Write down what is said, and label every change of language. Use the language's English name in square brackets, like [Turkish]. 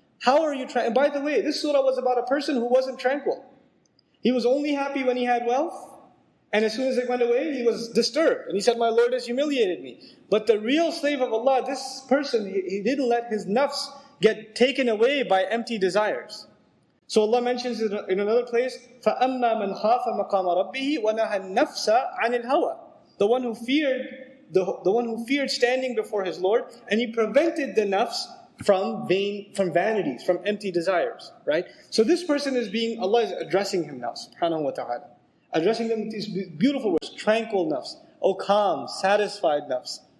[English] How are you tranquil? And by the way, this surah was about a person who wasn't tranquil. He was only happy when he had wealth. And as soon as it went away, he was disturbed. And he said, my Lord has humiliated me. But the real slave of Allah, this person, he didn't let his nafs get taken away by empty desires. So Allah mentions it in another place, [Arabic] فَأَمَّا مَنْ خَافَ مَقَامَ رَبِّهِ وَنَهَى النَّفْسَ عَنِ الْهَوَى. [English] The one who feared standing before his Lord, and he prevented the nafs from vanities, from empty desires, right? So this person Allah is addressing him now, subhanahu wa ta'ala. Addressing them with these beautiful words, tranquil nafs, O calm, satisfied nafs.